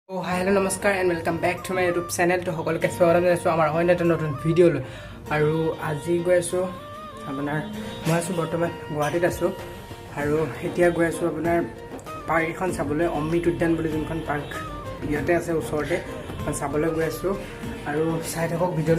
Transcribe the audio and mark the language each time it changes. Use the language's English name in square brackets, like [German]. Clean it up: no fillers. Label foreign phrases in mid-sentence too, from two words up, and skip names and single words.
[English] hello namaskar and welcome back to my YouTube channel. [Assamese] तो সকলকে স্বাগতম জনাইছোঁ আমাৰ অন্য এটা নতুন ভিডিঅ'লৈ। আৰু আজি গৈ আছোঁ আপোনাৰ মই আছোঁ বৰ্তমান গুৱাহাটীত আছোঁ আৰু এতিয়া গৈ আছোঁ আপোনাৰ পাৰ্ক এখন চাবলৈ, অমৃত উদ্যান বুলি যোনখন পাৰ্ক ইয়াতে আছে ওচৰতে, চাবলৈ গৈ আছোঁ। আৰু চাই থাকক ভিডিঅ'টো।